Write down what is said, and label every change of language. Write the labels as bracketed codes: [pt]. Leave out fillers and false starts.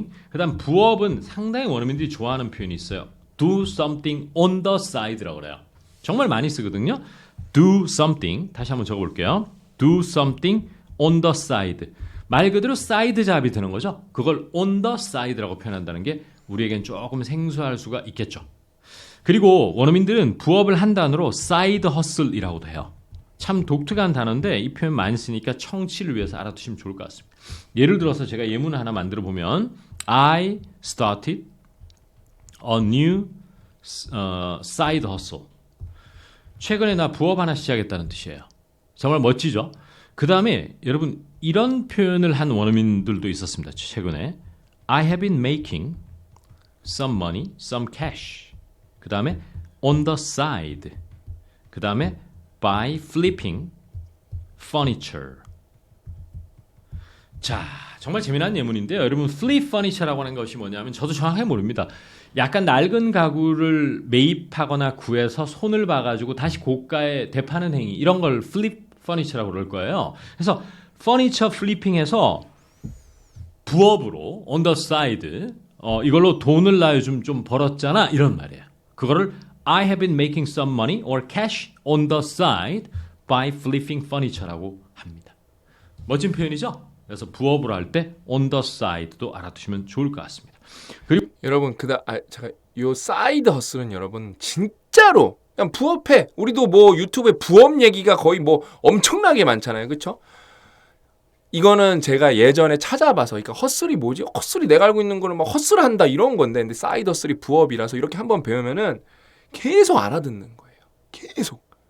[ko] 그 다음 부업은 상당히 원어민들이 좋아하는 표현이 있어요. [en] do something on the side라고 그래요. [ko] 정말 많이 쓰거든요. [en] do something [ko] 다시 한번 적어볼게요. [en] do something on the side. [ko] 말 그대로 사이드 잡이 되는 거죠. 그걸 [en] on the side [ko] 라고 표현한다는 게 우리에겐 조금 생소할 수가 있겠죠. 그리고 원어민들은 부업을 한 단어로 side hustle이라고도 해요. 참 독특한 단어인데 이 표현 많이 쓰니까 청취를 위해서 알아두시면 좋을 것 같습니다. 예를 들어서 제가 예문을 하나 만들어 보면 [en] I started a new side hustle. [ko] 최근에 나 부업 하나 시작했다는 뜻이에요. 정말 멋지죠? 그 다음에 여러분 이런 표현을 한 원어민들도 있었습니다. 최근에 [en] I have been making some money, some cash. [ko] 그 다음에 [en] on the side. 그 다음에 by flipping furniture. [ko] 자, 정말 재미난 예문인데요. 여러분 flip furniture라고 하는 것이 뭐냐면 저도 정확하게 모릅니다. 약간 낡은 가구를 매입하거나 구해서 손을 봐가지고 다시 고가에 되파는 행위 이런 걸 flip furniture라고 그럴 거예요. 그래서 furniture flipping에서 부업으로 [en] on the side [ko] 이걸로 돈을 나 요즘 좀 벌었잖아 이런 말이에요. 그거를 [en] I have been making some money or cash on the side by flipping furniture라고 [ko] 합니다. 멋진 표현이죠? 그래서 부업으로 할 때 [en] on the side [ko] 도 알아두시면 좋을 것 같습니다. 그리고 여러분 제가 요 사이드 허슬은 여러분 진짜로 그냥 부업해. 우리도 뭐 유튜브에 부업 얘기가 거의 뭐 엄청나게 많잖아요. 그렇죠? 이거는 제가 예전에 찾아봐서 그러니까 헛슬이 뭐지? 헛슬이 내가 알고 있는 거는 막 헛슬한다 이런 건데 근데 사이드 헛슬이 부업이라서 이렇게 한번 배우면은 계속 알아듣는 거예요. 계속.